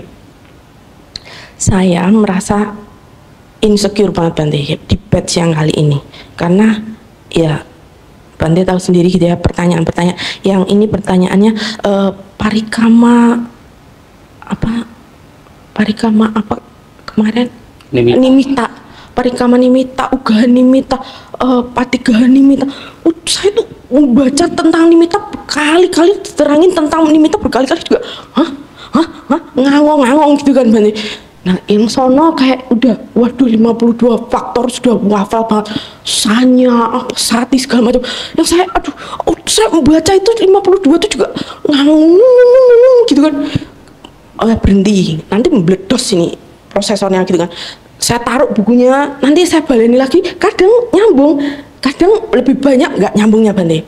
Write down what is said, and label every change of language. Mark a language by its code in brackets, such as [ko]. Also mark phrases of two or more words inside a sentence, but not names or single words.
[id] Saya merasa insecure banget Bante di batch yang kali ini. Karena ya Bante tahu sendiri gitu ya, pertanyaan-pertanyaan. Yang ini pertanyaannya parikama apa kemarin? Nimita. [pi] Parikama nimita, ugaha nimita, patigaha nimita. [id] Saya tuh membaca tentang nimita berkali-kali, diterangin tentang nimita berkali-kali juga. Ngangong-ngangong gitu kan Bante. Nah yang sono kayak udah waduh 52 faktor sudah hafal banget, [pi] sanya, sati [id] segala macam. Yang saya saya membaca itu 52 itu juga ngangong gitu kan. Berhenti, nanti meledos ini prosesornya gitu kan. Saya taruh bukunya, nanti saya baleni lagi, kadang nyambung, kadang lebih banyak nggak nyambungnya Bante.